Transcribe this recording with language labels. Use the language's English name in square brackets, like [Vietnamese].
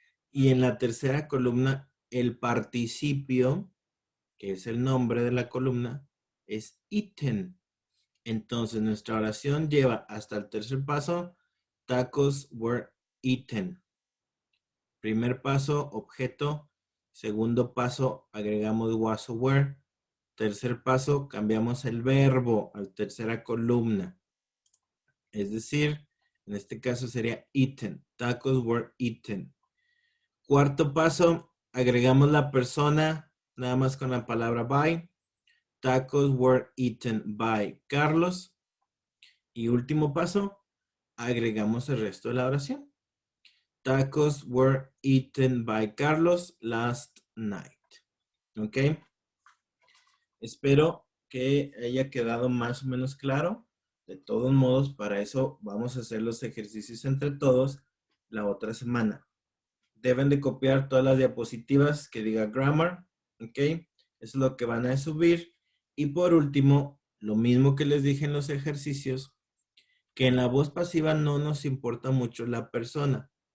[Spanish] Y en la tercera columna, el participio, que es el nombre de la columna, es eaten. Entonces, nuestra oración lleva hasta el tercer paso: [English] tacos were eaten. [Spanish] Primer paso, objeto. Segundo paso, agregamos was o were. Tercer paso, cambiamos el verbo a la tercera columna. Es decir, en este caso sería eaten. [English] Tacos were eaten. [Spanish] Cuarto paso, agregamos la persona nada más con la palabra by. [English] Tacos were eaten by Carlos. [Spanish] Y último paso, agregamos el resto de la oración. [English] Tacos were eaten by Carlos last night. [Spanish] ¿Ok? Espero que haya quedado más o menos claro. De todos modos, para eso vamos a hacer los ejercicios entre todos la otra semana. deben de copiar todas las diapositivas que diga grammar, ¿ok? Eso es lo que van a subir. Y por último, lo mismo que les dije en los ejercicios, que en la voz pasiva no nos importa mucho la persona.